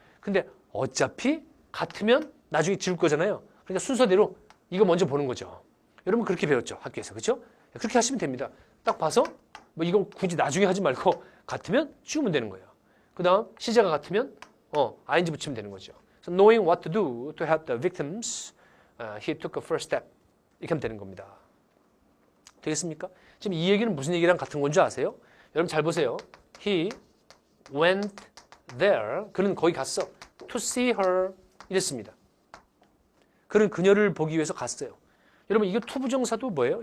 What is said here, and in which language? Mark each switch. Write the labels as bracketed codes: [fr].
[ko] 근데 어차피 같으면 나중에 지울 거잖아요. 그러니까 순서대로 이거 먼저 보는 거죠. 여러분 그렇게 배웠죠. 학교에서. 그렇죠? 그렇게 하시면 됩니다. 딱 봐서 뭐 이거 굳이 나중에 하지 말고 같으면 지우면 되는 거예요. 그 다음 시제가 같으면 ing 붙이면 되는 거죠. [en] So knowing what to do to help the victims, he took a first step. [ko] 이렇게 하면 되는 겁니다. 되겠습니까? 지금 이 얘기는 무슨 얘기랑 같은 건지 아세요? 여러분 잘 보세요. [en] He went there. [ko] 그는 거기 갔어. [en] To see her. [ko] 이랬습니다. 그는 그녀를 보기 위해서 갔어요. 여러분 이게 투부정사도 뭐예요?